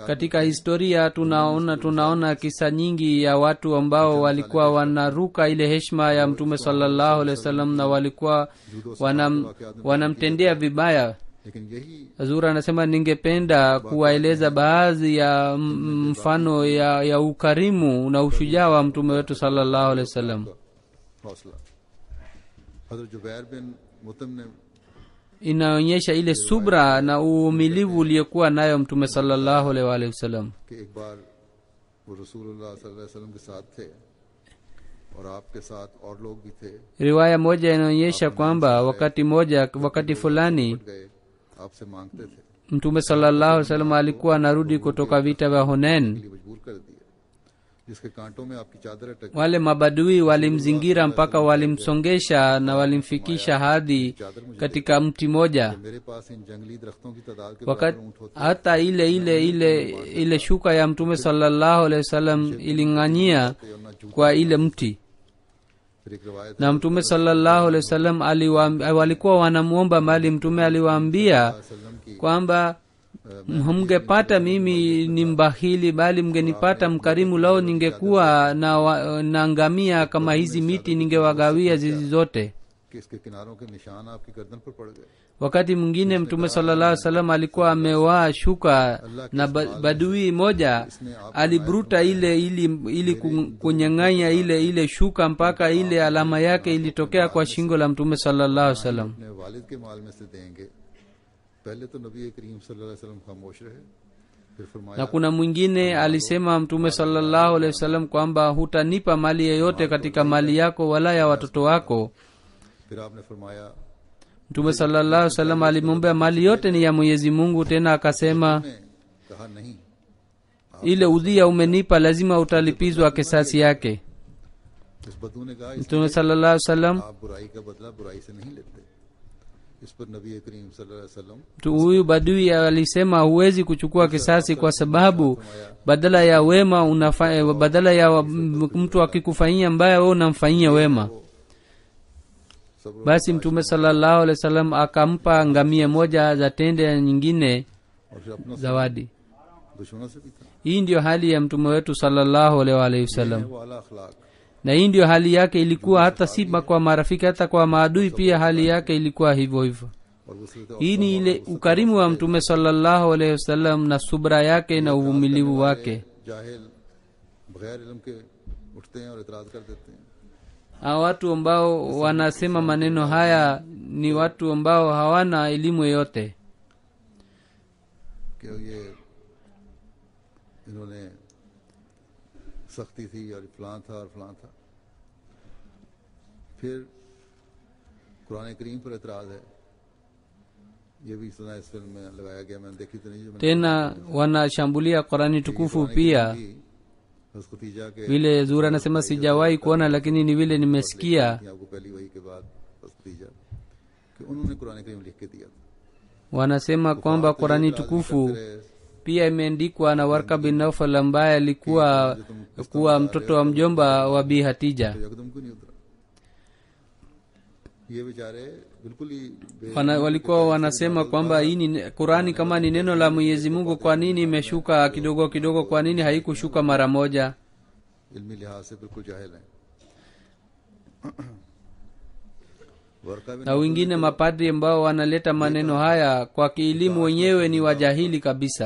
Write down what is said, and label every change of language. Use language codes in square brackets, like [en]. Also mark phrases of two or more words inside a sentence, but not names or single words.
[sw] katika historia tunaona kisa nyingi ya watu ambao walikuwa wanaruka ile heshima ya mtume [ar] صلى الله عليه وسلم [sw] na walikuwa wanamtendea vibaya. [ur] لیکن یہی [sw] Hazur anasema ningependa kuwaeleza baadhi ya mfano ya ukarimu na ushujaa wa mtume wetu [ar] صلى الله عليه وسلم. [ur] حوصلہ حضرت زبیر بن مطعم نے [sw] Inaonyesha ile subra na uvumilivu uliokuwa nayo mtume [ar] صلى الله عليه وسلم. [ur] کہ ایک بار وہ رسول اللہ [ar] صلى الله عليه وسلم [ur] کے ساتھ تھے اور آپ کے ساتھ اور لوگ بھی تھے, [sw] Riwaya moja inaonyesha kwamba wakati fulani [ur] گئے آپ سے مانگتے تھے, [sw] mtume [ar] صلى الله عليه وسلم [sw] alikuwa anarudi kutoka vita vya Hunain. [ur] لیے مجبور کر دیا، جس کے کانٹوں میں آپ کی چادر اٹک [sw] Wale mabadui walimzingira mpaka walimsongesha na walimfikisha hadi katika mti moja. [ur] میرے پاس ان جنگلی درختوں کی تعداد کے [sw] Wakati [ur] برابر اونٹ ہوتے [sw] hata ile shuka ya mtume [ar] صلى الله عليه وسلم [sw] iling'anyia kwa ile mti, [ur] پھر ایک روایت [sw] na mtume [ar] صلى الله عليه وسلم [sw] walikuwa wanamuomba mali. Mtume aliwaambia [ur] وسلم کی [sw] kwamba mngepata mimi ni mbahili, bali mngenipata mkarimu. Lao ningekuwa na ngamia kama hizi miti, ningewagawia zizi zote. [ur] کہ اس کے کناروں کے نشان آپ کی گردن پر پڑ گئے. [sw] Wakati mwingine mtume [ar] صلى الله عليه وسلم [sw] alikuwa amevaa shuka na badui moja aliburuta ili kunyang'anya ile shuka mpaka ile alama yake ilitokea kwa shingo la mtume [ar] صلى الله عليه وسلم. [ur] اپنے والد کے مال میں سے دیں گے. پہلے تو نبی کریم [ar] صلى الله عليه وسلم [ur] خاموش رہے، پھر فرمایا [sw] Na kuna mwingine alisema mtume [ar] صلى الله عليه وسلم [sw] kwamba hutanipa mali yoyote katika mali yako wala ya watoto wako. [ur] پھر آپ نے فرمایا [sw] Mtume [ar] صلى الله عليه وسلم [sw] alimwambia mali yote ni ya Mwenyezi Mungu, tena akasema [ur] نے کہا نہیں, [sw] ile udhia umenipa lazima utalipizwa kisasi yake. [ur] اس بدو نے کہا [ar] Mtume صلى الله عليه وسلم [ur] آپ برائی کا بدلہ برائی سے نہیں لیتے. اس پر نبی کریم [ar] صلى الله عليه وسلم [sw] huyu badui alisema huwezi kuchukua kisasi kwa sababu badala ya wema badala ya mtu akikufanyia mbaya wewe unamfanyia wema. [ur] सब्र [sw] Basi mtume [ar] صلى الله عليه وسلم [sw] akampa ngamia moja za tende nyingine [ur] اور پھر اپنوں سے [sw] zawadi. [ur] دشمنوں سے بھی تھا. [sw] Hii ndio hali ya mtume wetu [ar] صلى الله عليه وسلم, [ur] وہ اعلیٰ اخلاق [sw] na hii ndio hali yake ilikuwa hata si kwa marafiki, hata kwa maadui pia hali yake ilikuwa hivyo hivyo. [ur] اور وصلت [sw] Hii ni ile ukarimu wa mtume [ar] صلى الله عليه وسلم [sw] na subra yake na uvumilivu wake. [ur] جاہل بغیر علم کے اٹھتے ہیں اور اعتراض کر دیتے ہیں. [sw] Hawa watu ambao wanasema maneno haya ni watu ambao hawana elimu yoyote. [ur] کہ یہ انہوں نے سختی تھی اور فلاں تھا اور فلاں تھا. پھر قرآن کریم پر اعتراض ہے، یہ بھی سنا اس فلم میں لگایا گیا، میں نے دیکھی تو نہیں جو میں نے [sw] Tena wanashambulia Qurani tukufu pia. [ur] حضرت خدیجہ کے [sw] Vile Zura anasema sijawahi kuona, lakini ni vile nimesikia. [ur] آپ کو پہلی وحی کے بعد حضرت خدیجہ کہ انہوں نے قرآن کریم لکھ کے دیا تھا. [sw] Wanasema kwamba Qurani tukufu pia imeandikwa na Warka bin Nawfal ambaye alikuwa kuwa mtoto wa mjomba wa Bi Hatija. [ur] تو یکدم کو نہیں اترا۔ یہ بیچارے بالکل ہی [sw] Walikuwa wanasema kwamba hii ni Qurani, kama ni neno la Mwenyezi Mungu, kwa nini imeshuka kidogo kidogo? Kwa nini haikushuka mara moja? [ur] علمی لحاظ سے بالکل جاہل ہیں. ورقہ بھی [sw] Na wengine mapadri ambao wanaleta maneno haya kwa kielimu wenyewe ni wajahili kabisa.